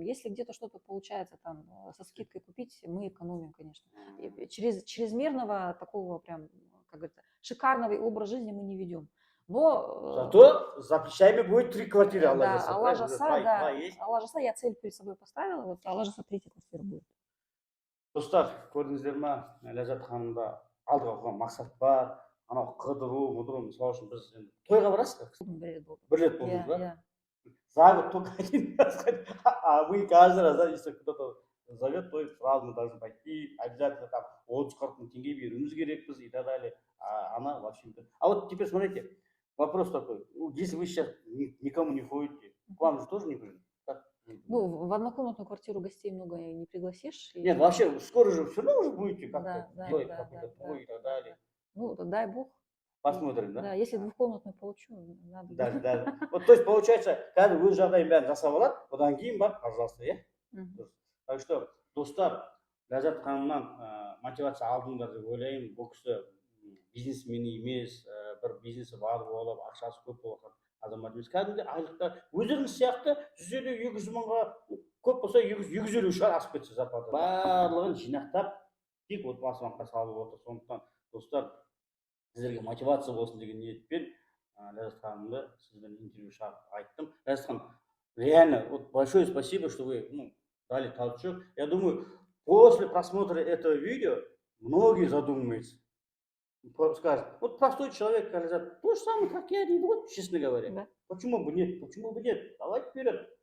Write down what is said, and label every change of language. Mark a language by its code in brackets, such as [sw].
[ru] Если где-то что-то получается там со скидкой купить, мы экономим, конечно. Чрезмерного такого прям, как говорится, шикарного образа жизни мы не ведем. Но... Зато за плечами будет 3 квартиры. [kk] Алла жаса, [ru] я цель перед собой поставила. Вот [kk] Алла жаса [ru] 3-я квартира будет. [kk] Достар, көрдіңіздер ма, Ләззат ханымда алдыға қойған мақсат бар. Анау қыдыру, мысалы үшін біз тойға барасыз ба? 1 рет болды. 1 рет болдыңыз ба? [ru] Зовет только один раз. А мы каждый раз, если кто-то зовет, то сразу мы должны пойти, обязательно там [kk] 30-40 мың тенге беруіміз керекпіз [ru] и так далее. А она вообще... А вот теперь смотрите, вопрос такой. Если вы сейчас никому не ходите, к вам же тоже не ходите? Ну, в однокомнатную квартиру гостей много не пригласишь. Нет, вообще, скоро же все равно уже будете как-то Да, делать какой-то твой и так далее. Ну, дай бог. посмотрим, да? Да, если двухкомнатную получу, надо. Да, да. Вот, то есть, получается, [kk] қазір өз жағдайын бәрін жасап алады, одан кейін барып пожалуйста, иә? Мгм. Дұрыс. [ru] Так что, [kk] достар, Ләззат ханымнан мотивация алдыңдар деп ойлаймын. Бұл кісі бизнесмен емес, бір бизнесі бар болып, ақшасы көп болған азамат емес. Кәдімгі айлықта өздеріңіз сияқты 150-200 мыңға, көп болса 250 шығар асып кетсе зарплата. Барлығын жинақтап, тек отбасыға салып отыр. Сондықтан, достар, сіздерге мотивация болсын деген ниетпен Ләззат ханымды сізбен интервью шақырып айттым. [ru] Ләззат ханым, реально, вот большое спасибо, что вы дали толчок. Я думаю, после просмотра этого видео многие задумаются. Скажут, вот простой человек, Ләззат, то же самое, как я, вот, честно говоря. Да. Почему бы нет? Почему бы нет? Давайте вперед.